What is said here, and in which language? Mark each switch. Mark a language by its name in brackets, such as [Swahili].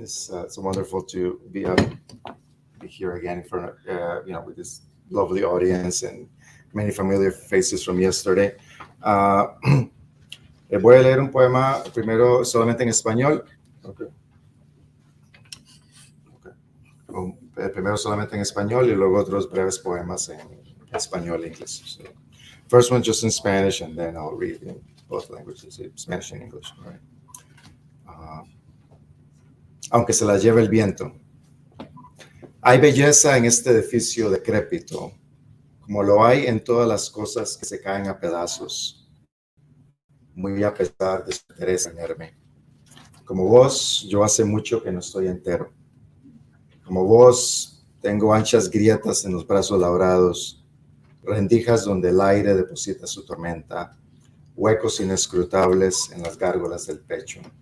[English] It's wonderful to be here again in front of with this lovely audience and many familiar faces from yesterday. [Spanish] Voy a leer un poema primero solamente en español. Okay. Primero solamente en español y luego otros breves poemas en español e inglés. [English] So, first one just in Spanish and then I'll read in both languages, Spanish and English. Right? [Spanish] Aunque se la lleve el viento. Hay belleza en este edificio decrépito, como lo hay en todas las cosas que se caen a pedazos, muy a pesar de su interés inerme. Como vos, yo hace mucho que no estoy entero. Como vos, tengo anchas grietas en los brazos labrados, rendijas donde el aire deposita su tormenta, huecos inescrutables en las gárgolas del pecho.